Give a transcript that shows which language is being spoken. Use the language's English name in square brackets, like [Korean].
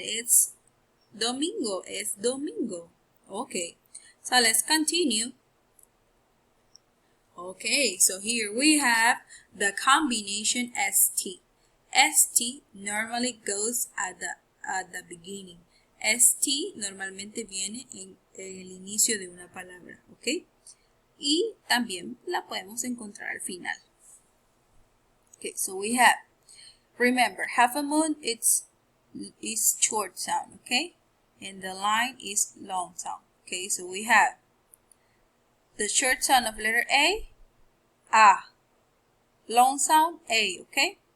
[Spanish] It's domingo. Es domingo. Okay. [English] So let's continue. Okay, so here we have the combination ST. ST normally goes at the beginning. [Spanish] ST normalmente viene en el inicio de una palabra, ¿ok? Y también la podemos encontrar al final. [English] Okay, so we have, remember, half a moon is short sound, okay? And the line is long sound, okay? So we have the short sound of letter A, long sound, A, okay?